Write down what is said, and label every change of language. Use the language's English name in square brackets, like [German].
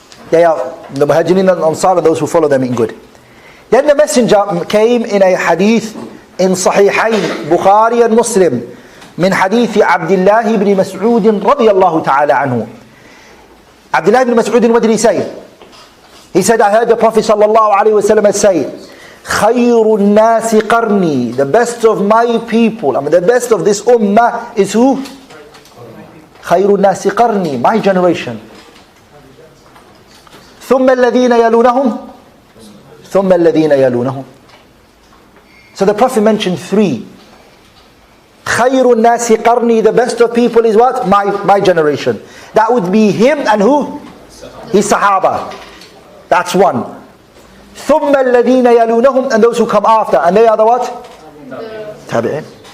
[English] They are the Muhajirin and Ansar, and those who follow them in good. Then the Messenger came in a hadith in Sahihain, Bukhari and Muslim, [Arabic] من حديث عبد الله بن مسعود رضي الله تعالى عنه. [English] Abdullah ibn Mas'ud, what did he say? He said, I heard the Prophet sallallahu alaihi wasallam say, [Arabic] خير الناس قرني, [English] the best of my people, I mean the best of this ummah is who? [Arabic] خير الناس قرني, [English] my generation. [Arabic] ثم الذين يلونهم ثم الذين يلونهم. [English] So the Prophet mentioned 3. [Arabic] خير الناس قرني, [English] the best of people is what? My generation. That would be him and who? His Sahaba. That's 1. [Arabic] ثم الذين يلونهم, [English] and those who come after, and they are the what? Tabi'in.